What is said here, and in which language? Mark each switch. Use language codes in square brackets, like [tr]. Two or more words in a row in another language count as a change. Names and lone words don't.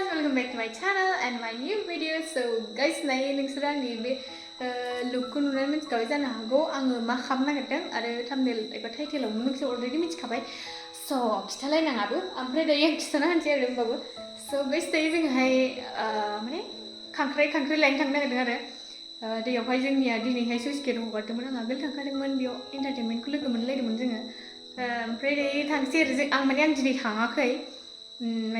[en] welcome back to my channel and my new video. So guys, [brx] nay नोंसोर आंनि बे लुकखौ नुनानै मिथिखाबाय जानो हागौ आङो मा खालामनो नागिरदों आरो थाम्बनेल एबा टाइटेलाव नोंसोर अलरेडि मिथिखाबाय। स' खिथालायनाङाबो ओमफ्राय दायो आं खिथाना होनसै आरो होमबाबो। [en] so guys [brx] दायो जोंहाय माने खांख्राइ लायनो थांनो नागिरदों आरो दैयावहाय जोंनिया दिनैहाय सुइस गेट हगारदोंमोन आं आगोल थांखादोंमोन बेयाव एन्टारटेनमेन्टखौ लोगो मोनलायदोंमोन जोङो ओमफ्राय दायो थांसै आरो आं दिनै थाङाखै माने